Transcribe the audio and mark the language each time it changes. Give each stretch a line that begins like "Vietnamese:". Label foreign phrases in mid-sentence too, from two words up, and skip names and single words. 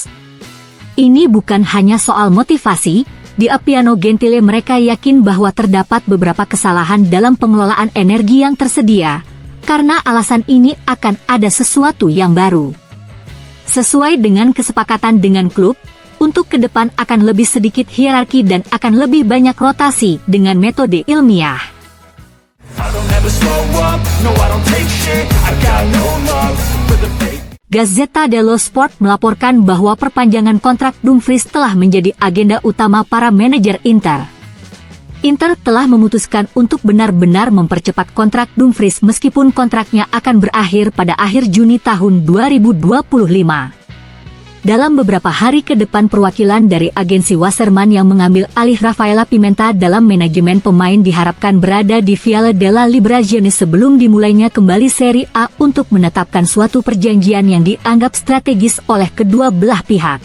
Indonesian: Ini bukan hanya soal motivasi, di Appiano Gentile mereka yakin bahwa terdapat beberapa kesalahan dalam pengelolaan energi yang tersedia. Karena alasan ini akan ada sesuatu yang baru. Sesuai dengan kesepakatan dengan klub, untuk ke depan akan lebih sedikit hierarki dan akan lebih banyak rotasi dengan metode ilmiah. Gazzetta dello Sport melaporkan bahwa perpanjangan kontrak Dumfries telah menjadi agenda utama para manajer Inter. Inter telah memutuskan untuk benar-benar mempercepat kontrak Dumfries meskipun kontraknya akan berakhir pada akhir Juni tahun 2025. Dalam beberapa hari ke depan perwakilan dari agensi Wasserman yang mengambil alih Raffaella Pimenta dalam manajemen pemain diharapkan berada di Viale della Liberazione sebelum dimulainya kembali Serie A untuk menetapkan suatu perjanjian yang dianggap strategis oleh kedua belah pihak.